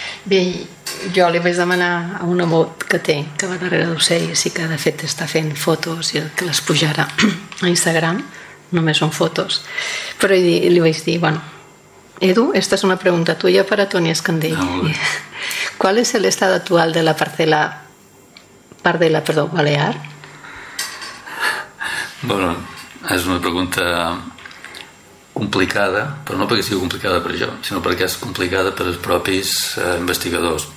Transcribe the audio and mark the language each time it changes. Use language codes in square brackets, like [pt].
[ca] Bé, jo li vaig demanar a un nebot que té, que va darrere d'ocell, sí que de fet està fent fotos i que les pujarà a Instagram, només són fotos, però li vaig dir, bueno, Edu, esta és una pregunta tuya per a Toni Escandell. Ah, molt bé. [es] ¿Cuál es el estado actual de la parcela, Balear? [ca] Bueno, és una pregunta complicada, però no perquè sigui complicada per jo, sinó perquè és complicada per als propis investigadors.